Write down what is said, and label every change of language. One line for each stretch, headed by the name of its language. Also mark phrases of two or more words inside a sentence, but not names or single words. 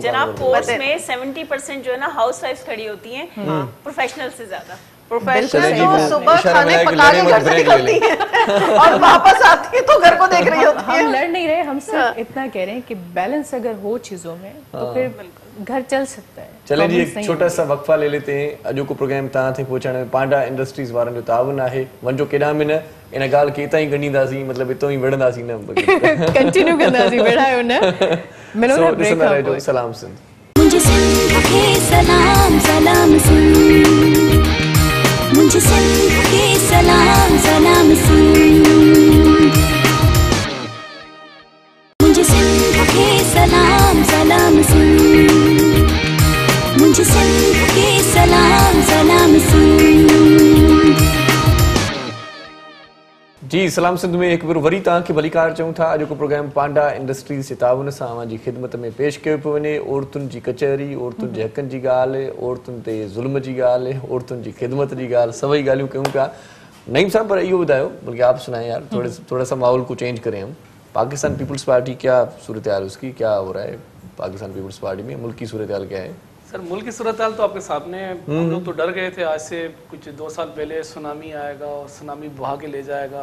Urdu: جناب کورس میں 70% جو ہے نا
English: house wife
Urdu: کھڑی ہوتی ہیں، پروفیشنل سے زیادہ. پروفیشنل تو صبح کھانے پکا کے گھر سے نکلتی ہیں اور واپس آتی ہے تو گھر کو دیکھ رہی ہوتی ہے. ہم لڑ نہیں رہے، ہم صرف اتنا کہہ رہے ہیں کہ بیلنس اگر ہو چیزوں میں تو پھر گھر چل سکتا ہے. چلے جی، ایک چھوٹا سا وقفہ لے لیتے ہیں.
Sindhi: अॼु को प्रोग्राम तव्हां ताईं पहुचाइण में पांडा इंडस्ट्रीज़ वारनि जो ताउन आहे। वञो केॾां में न, इन ॻाल्हि खे हितां ई ॻंढींदासीं, मतिलबु हितां ई विढ़ंदासीं न, कंटिन्यू कंदासीं, विढ़ायो न। मिलो ना ब्रेक खां पोइ। सलाम सिंध।
Urdu: مجھے سندھ کے سلام سلام سندھ، مجھے سندھ کے سلام سلام سندھ، مجھے سندھ کے سلام سلام سندھ، مجھے سندھ کے سلام سلام سندھ.
Sindhi: जी सलाम सिंध में एक बार वरी तव्हांखे भलीकार चऊं था। अॼु को प्रोग्राम पांडा इंडस्ट्रीज़ जे ताउन सां अवां जी ख़िदमत में पेश कयो पियो वञे। औरतुनि जी कचहरी, औरतुनि जे हक़नि जी ॻाल्हि, औरतुनि ते ज़ुल्म जी ॻाल्हि, औरतुनि जी ख़िदमत जी ॻाल्हि, सभई ॻाल्हियूं कयूं पिया। नईम साहब, पर इहो ॿुधायो,
Urdu: بلکہ آپ سنائیں یار، تھوڑا سا ماحول کو چینج کریں ہم. پاکستان پیپلز پارٹی کیا صورت حال اس کی، کیا ہو رہا ہے پاکستان پیپلز پارٹی میں، ملک کی صورت حال کیا ہے? سر ملک کی صورت حال تو آپ کے سامنے ہے۔ ہم لوگ تو ڈر گئے تھے آج سے کچھ 2 سال پہلے سونامی آئے گا اور سونامی بہا کے لے جائے گا.